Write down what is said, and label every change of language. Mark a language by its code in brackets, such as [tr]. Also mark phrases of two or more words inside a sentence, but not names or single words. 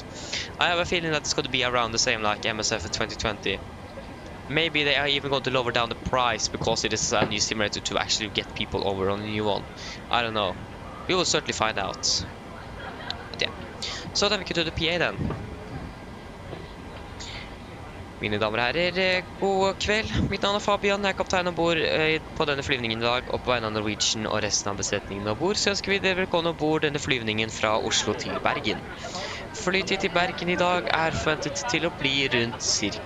[en] I have a feeling that it's going to be around the same like MSFS2020. Maybe they are even going to lower down the price because it is a new simulator to actually get people over on the new one. I don't know. We will certainly find out. But yeah. Så then we can do the PA then. [no] Mine damer og herrer, god kveld. Mitt navn er Fabian, jeg er kaptein ombord på denne flyvningen i dag, og på vegne av Norwegian og resten av besetningen ombord, så ønsker vi dere velkommen ombord denne flyvningen fra Oslo til Bergen. Flytid til Bergen i dag er forventet til å bli rundt ca.